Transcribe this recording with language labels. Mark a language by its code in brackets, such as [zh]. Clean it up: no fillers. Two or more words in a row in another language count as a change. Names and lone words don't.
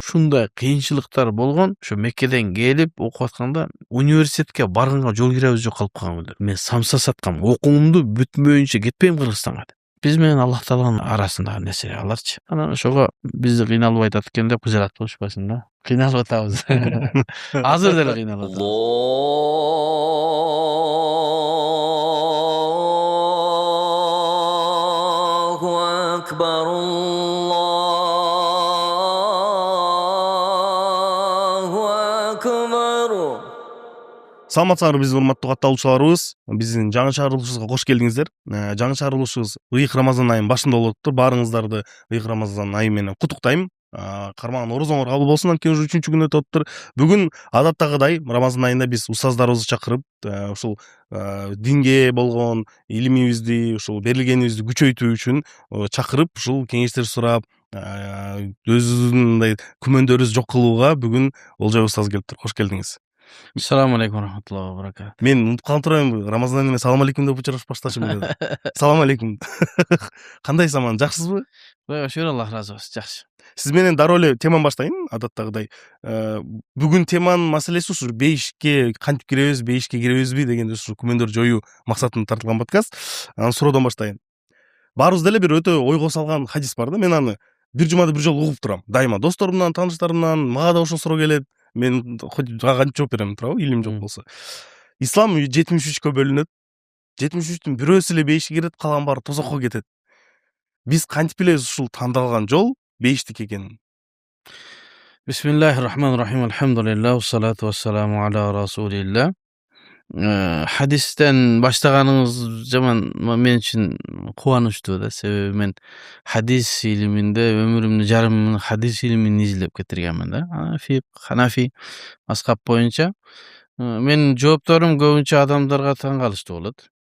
[ky] Ушундай кыйынчылыктар болгон. Ошо Меккеден келип окуп атканда университетке барганга жол киребиз жок калып калган күндөр. Мен самса саткам. Окуумду бүтмөйүнчө кетпейм Кыргызстанга. Биз менен Аллах Тааланын арасындагы нерсе аларчы. Анан ошого бизди кыйналып айтат экен деп кыжырат болушпасын да. Кыйналып атабыз. Азыр деле кыйналып атабыз. [ar] الله أكبر، الله أكبر. [ky] Саламатсыздарбы биздин урматтуу катталуучуларыбыз. Биздин жаңы чыгарылышыбызга кош келдиңиздер. Жаңы чыгарылышыбыз ыйык Рамазан айынын башында болуп атыптыр. Баарыңыздарды ыйык Рамазан айы менен куттуктайм. Кармаган орозоңор кабыл болсун. Анткени уже 3-күн өтүп атыптыр. Бүгүн адаттагыдай Рамазан айында биз устаздарыбызды чакырып, ушул динге болгон илимибизди, ушул берилгенибизди күчөйтүү үчүн чакырып, ушул кеңештер сурап, өзүбүздүн мындай күмөндөрүбүздү жок кылууга бүгүн Олжой устаз келиптир. Кош келдиңиз. [ar] السلام عليكم ورحمة الله وبركاته. [ky] Мен унутуп калып турайм, Рамазан айында [ar] سلام عليكم [ky] деп учурашып башташым деп. [ar] سلام عليكم. [ky] Кандайсыз, аман, жакшысызбы? Кудай шүгүр, Аллах ыраазы болсун, жакшы. Сиз менен дароо эле теманы баштайын, адаттагыдай. Бүгүн теманын маселеси ушу бейишке кантип киребиз, бейишке киребизби деген ушу күмөндөр жоюу максатында тартылган подкаст. Анан суроодон баштайын. Баарыбыз деле бир өтө ойго салган хадис бар да. Мен аны бир жумада бир жолу угуп турам. Дайыма досторумдан, тааныштарымдан, мага да ошол суроо келет. Мен кантип жооп берем, туурабы, илим жок болсо. Ислам 73-кө бөлүнөт. 73-түн бирөөсү эле бейишке кирет, калган баары тозокко кетет. Биз кантип билебиз ушул тандалган жол бейиштик экенин? [ar] بسم الله الرحمن الرحيم. الحمد لله، والصلاة والسلام على رسول الله. [ky] Хадистен баштаганыңыз жаман мен үчүн кубанычтуу да. Себеби мен хадис илиминде өмүрүмдүн жарымын хадис илимин изилдеп кетиргенмин да. Фик, ханафи мазхаб боюнча. Менин жоопторум көбүнчө адамдарга таң калыштуу болот.